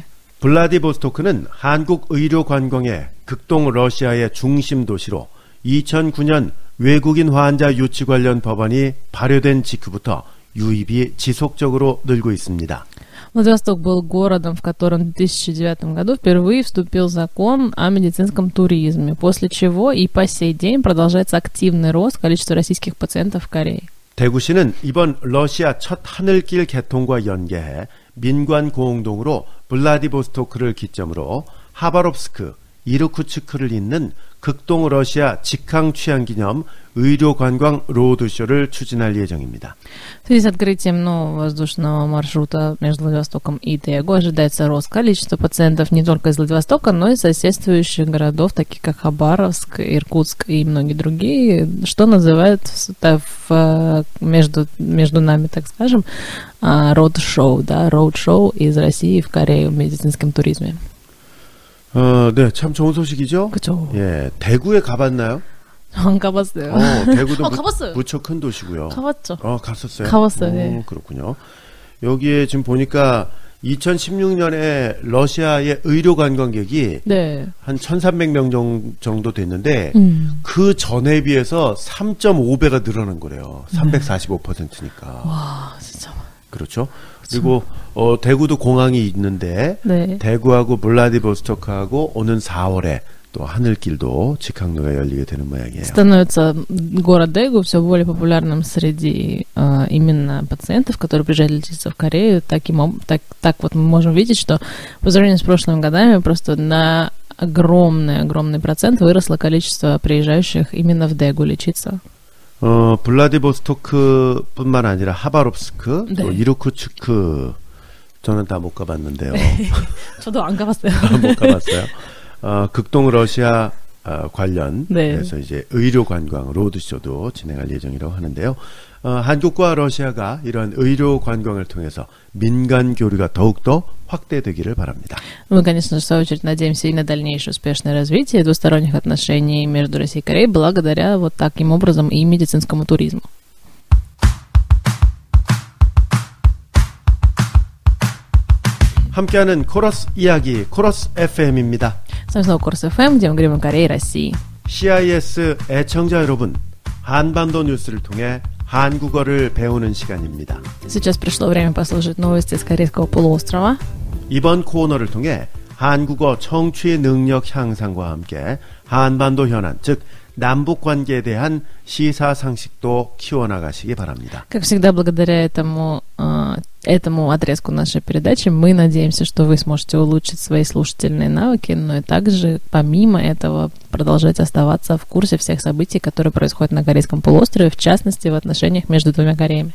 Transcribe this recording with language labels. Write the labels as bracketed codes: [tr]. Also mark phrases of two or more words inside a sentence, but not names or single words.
[ko] 블라디보스토크는 한국 의료 관광의 극동 러시아의 중심 도시로 2009년 외국인 환자 유치 관련 법안이 발효된 직후부터 유입이 지속적으로 늘고 있습니다. [ru] Владивосток был городом, в котором в 2009 году впервые вступил закон о медицинском туризме, после чего и по сей день продолжается активный рост количества российских пациентов в Корее. [ko] 대구시는 이번 러시아 첫 하늘길 개통과 연계해 민관 공동으로 블라디보스토크를 기점으로 하바롭스크, 이르쿠츠크를 잇는 극동 러시아 직항 취향 기념 의료 관광 로드쇼를 추진할 예정입니다. [ru] В связи с открытием нового воздушного маршрута между Владивостоком и Дэгу ожидается рост количества пациентов не только из Владивостока, но и соседствующих городов, таких как Хабаровск, Иркутск и многие другие, что называют между нами, так скажем, роуд-шоу, да, роуд-шоу из России в Корею в медицинском туризме. [ko] 네, 참 좋은 소식이죠? 그렇죠. 예, 대구에 가봤나요? 안 가봤어요. 대구도 가봤어요. 무척 큰 도시고요. 가봤죠. 갔었어요? 가봤어요. 네. 그렇군요. 여기에 지금 보니까 2016년에 러시아의 의료 관광객이 네. 한 1,300명 정도 됐는데 그 전에 비해서 3.5배가 늘어난 거래요. 345%니까. 와, 진짜. 그렇죠. 그리고 대구도 공항이 있는데 네. 대구하고 블라디보스토크하고 오는 4월에 또 하늘길도 직항로가 열리게 되는 모양이에요. [ru] Становится город Дэгу все более популярным среди именно пациентов, которые приезжают лечиться в Корею. Так вот мы можем видеть, что по сравнению с прошлыми годами просто на огромный процент выросло количество приезжающих именно в Дэгу лечиться. [ko] 블라디보스토크뿐만 아니라 하바롭스크, 네. 또 이르쿠츠크 저는 다 못 가봤는데요. 저도 안 가봤어요. 못 가봤어요. 극동 러시아 관련 네. 그래서 이제 의료 관광 로드쇼도 진행할 예정이라고 하는데요. 한국과 러시아가 이런 의료 관광을 통해서 민간 교류가 더욱더 확대되기를 바랍니다. [ru] Мы, конечно же, в свою очередь надеемся и на дальнейшее успешное развитие двусторонних отношений между Россией и Кореей благодаря вот таким образом и медицинскому туризму. [ko] 함께하는 코러스 이야기 코러스 FM입니다. [ru] С вами снова Корос ФМ, где мы говорим о Корее и России. [ko] CIS 애청자 여러분, 한반도 뉴스를 통해 한국어를 배우는 시간입니다. [ru] Сейчас пришло время послушать новости с Корейского полуострова. [ko] 이번 코너를 통해 한국어 청취 능력 향상과 함께 한반도 현안, 즉 남북 관계에 대한 시사 상식도 키워나가시기 바랍니다. [ru] Как всегда, благодаря этому отрезку нашей передачи. Мы надеемся, что вы сможете улучшить свои слушательные навыки, но и также, помимо этого, продолжать оставаться в курсе всех событий, которые происходят на Корейском полуострове, в частности, в отношениях между двумя Кореями.